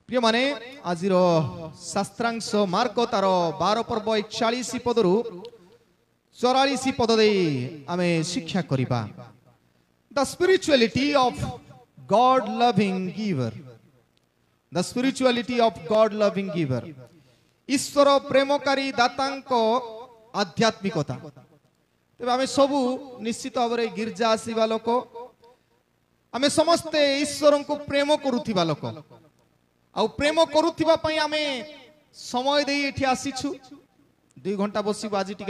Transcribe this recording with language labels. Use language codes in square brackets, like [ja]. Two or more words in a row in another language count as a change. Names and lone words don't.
[or] ପ୍ରିୟ ମାନେ ଆଜି ଶାସ୍ତ୍ରାଂଶ ମାର୍କ ତାର 12 ପର୍ବ 41 ପଦରୁ 44 ପଦ ଦେ ଆମେ ଶିକ୍ଷା କରିବା [en] the spirituality of God loving giver the spirituality of God loving [or] ଗିଭର ଈଶ୍ୱର ପ୍ରେମକାରୀ ଦାତାଙ୍କ ଆଧ୍ୟାତ୍ମିକତା ତେବେ ଆମେ ସବୁ ନିଶ୍ଚିତ ଭାବ ରେ ଗିର୍ଜା ଆସିବା ଲୋକ ଆମେ ସମସ୍ତେ ଈଶ୍ୱରଙ୍କୁ ପ୍ରେମ କରୁଥିବା ଲୋକ ଆ ପ୍ରେମ କରୁଥିବା ପାଇଁ ଆମେ ସମୟ ଦେ ଏଠି ଆସିଛୁ 2 ଘଣ୍ଟା ବସିବୁ ଆଜି ଟିକେ